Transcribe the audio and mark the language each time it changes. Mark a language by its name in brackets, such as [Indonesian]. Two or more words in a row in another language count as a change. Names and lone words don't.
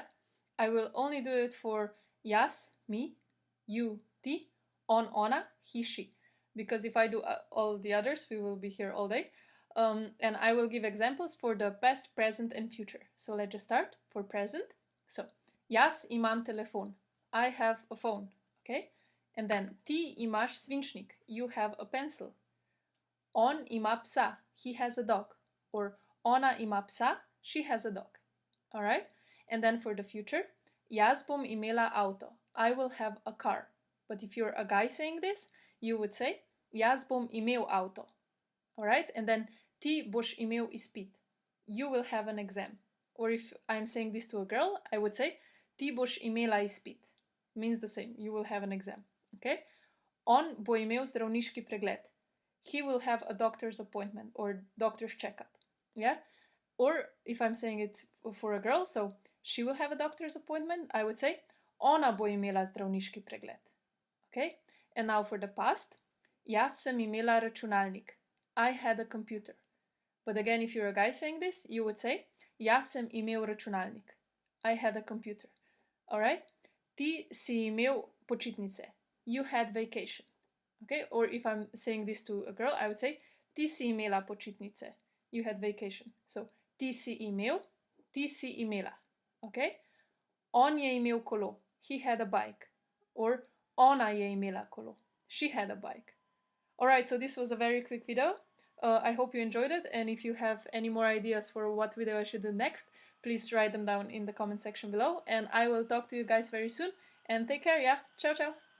[English] I will only do it for jaz, me, you, [Slovenian] ti, on, ona, [English] he, she. Because if I do all the others, we will be here all day. And I will give examples for the past, present and future. So let's just start for present. So, [Slovenian] jaz imam telefon. [English] I have a phone. Okay? And then [Slovenian] ti imaš svinčnik. [English] You have a pencil. [Slovenian] On ima psa, [English] he has a dog. [Slovenian] Or ona ima psa, [English] she has a dog. Alright? And then for the future, [Slovenian] jaz bom imela avto. [English] I will have a car. But if you're a guy saying this, you would say [Slovenian] jaz bom imel avto. [English] Alright? And then [Slovenian] ti boš imel izpit. [English] You will have an exam. Or if I'm saying this to a girl, I would say [Slovenian] ti boš imela izpit. [English] Means the same. You will have an exam. Okay? On bo imel zdravniški pregled. He will have a doctor's appointment or doctor's checkup. Yeah? Or if I'm saying it for a girl, so she will have a doctor's appointment, I would say [Slovenian] ona bo imela zdravniški pregled. [English] Okay? And now for the past, [Slovenian] jaz sem imela računalnik. [English] I had a computer. But again, if you're a guy saying this, you would say [Slovenian] jaz sem imel računalnik. [English] I had a computer. Alright? [Slovenian] Ti si imel počitnice. [English] You had vacation. Okay, or if I'm saying this to a girl, I would say [Slovenian] ti si imela počitnice. [English] You had vacation. So [Slovenian] ti si imel, ti si imela. [English] Okay? [Slovenian] On je imel kolo. [English] He had a bike. [Slovenian] Or ona je imela kolo. [English] She had a bike. Alright, so this was a very quick video. I hope you enjoyed it, and if you have any more ideas for what video I should do next, please write them down in the comment section below, and I will talk to you guys very soon, and take care, yeah? [Italian] Ciao, ciao!